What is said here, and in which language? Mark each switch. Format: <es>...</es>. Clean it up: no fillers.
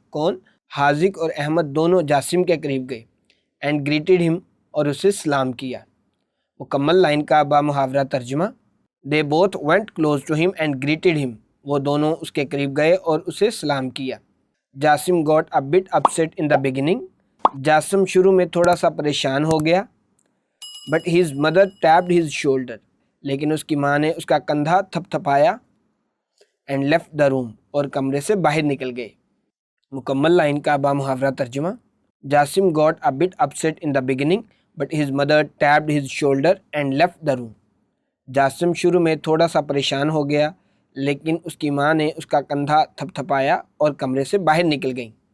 <ur>کون؟ حاذق اور احمد دونوں جاسم کے قریب گئے.</ur> <en>And greeted him،</en> <ur>اور اسے سلام کیا. مکمل لائن کا بامحاورہ ترجمہ.</ur> <en>They both went close to him and greeted him.</en> <ur>وہ دونوں اس کے قریب گئے اور اسے سلام کیا.</ur> <en>Jasim got a bit upset in the beginning.</en> <ur>Jasim شروع میں تھوڑا سا پریشان ہو گیا.</ur> <en>But his mother tapped his shoulder.</en> <ur>لیکن اس کی ماں نے اس کا کندھا تھپ تھپایا.</ur> <en>and left the room,</en> <ur>اور کمرے سے باہر نکل گئے. مکمل لائن کا بامحاورہ ترجمہ.</ur> <en>Jasim got a bit upset in the beginning but his mother tapped his shoulder and left the room.</en> <ur>جاسم شروع میں تھوڑا سا پریشان ہو گیا، لیکن اس کی ماں نے اس کا کندھا تھپ تھپایا اور کمرے سے باہر نکل گئیں.</ur>